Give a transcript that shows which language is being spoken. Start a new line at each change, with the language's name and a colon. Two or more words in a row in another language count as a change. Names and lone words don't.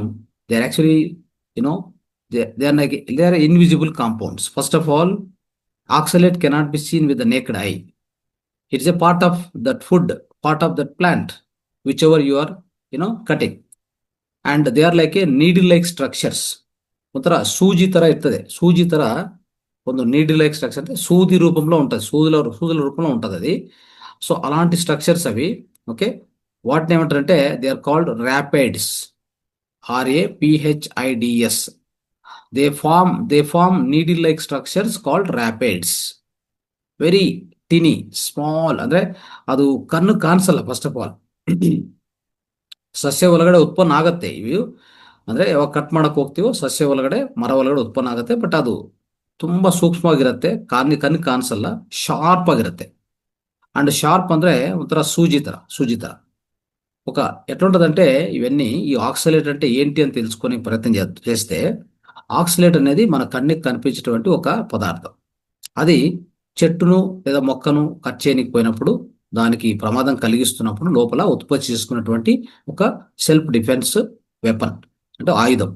English: They are actually, they are invisible compounds. First of all, oxalate cannot be seen with the naked eye. It is a part of that food, part of that plant, whichever you are, cutting. And they are like a needle-like structures.
Kannada: ಒಂಥರ ಸೂಜಿ ತರ ಇರ್ತದೆ. ಸೂಜಿ ತರ ಒಂದು
English: needle like structure,
Telugu: అంటే సూది రూపంలో ఉంటుంది, సూదుల రూపంలో ఉంటుంది అది. సో అలాంటి స్ట్రక్చర్స్ అవి. ఓకే. వాటిని ఏమంటారంటే
English: they are called raphids. RAPHIDS. they form needle like structures called raphids. very tiny, small,
Kannada: ಅಂದ್ರೆ ಅದು ಕಣ್ಣು ಕಾಣಿಸಲ್ಲ
English: first of all.
Kannada: ಸಸ್ಯ ಒಳಗಡೆ ಉತ್ಪನ್ನ ಆಗತ್ತೆ ಇವು. ಅಂದ್ರೆ ಯಾವಾಗ ಕಟ್ ಮಾಡಕ್ ಹೋಗ್ತೀವೋ ಸಸ್ಯ ಒಳಗಡೆ, ಮರ ಒಳಗಡೆ ಉತ್ಪನ್ನ ಆಗುತ್ತೆ. ಬಟ್ ಅದು ತುಂಬಾ ಸೂಕ್ಷ್ಮವಾಗಿರುತ್ತೆ, ಕಣ್ಣು ಕಾಣಿಸಲ್ಲ, ಶಾರ್ಪ್ ಆಗಿರುತ್ತೆ.
English: and sharp
Kannada: ಅಂದ್ರೆ ಒಂಥರ సూజీ ತರ.
Telugu: ఎట్లుంటదంటే ఇవన్నీ, ఈ ఆక్సలేట్ అంటే ఏంటి అని తెలుసుకునే ప్రయత్నం చేస్తే, ఆక్సలేట్ అనేది మన కన్నుకి కనిపించేటువంటి ఒక పదార్థం. అది చెట్టును లేదా మొక్కను కట్ చేయకపోయినప్పుడు, దానికి ప్రమాదం కలిగిస్తున్నప్పుడు లోపల ఉత్పత్తి చేసుకున్నటువంటి ఒక సెల్ఫ్ డిఫెన్స్ వెపన్, అంటే ఆయుధం.